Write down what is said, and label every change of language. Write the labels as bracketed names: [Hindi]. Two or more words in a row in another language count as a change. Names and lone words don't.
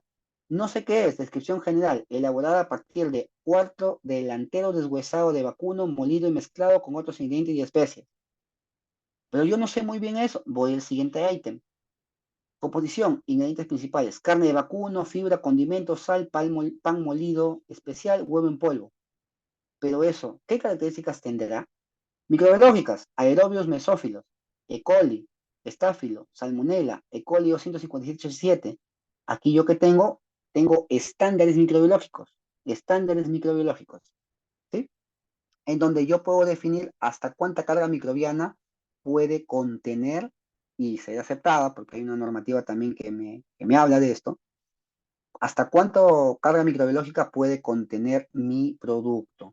[Spanish] No sé qué es, descripción general, elaborada a partir de cuarto delantero deshuesado de vacuno, molido y mezclado con otros ingredientes y especies. Pero yo no sé muy bien eso. Voy al siguiente ítem. Composición, ingredientes principales, carne de vacuno, fibra, condimentos, sal, pan molido especial, huevo en polvo. Pero eso, ¿qué características tendrá? Microbiológicas, aerobios mesófilos, E. coli, estáfilo, salmonella, E. coli 257. Aquí yo que tengo estándares microbiológicos, ¿sí? En donde yo puedo definir hasta cuánta carga microbiana puede contener y ser aceptada, porque hay una normativa también que me habla de esto, hasta cuánto carga microbiológica puede contener mi producto.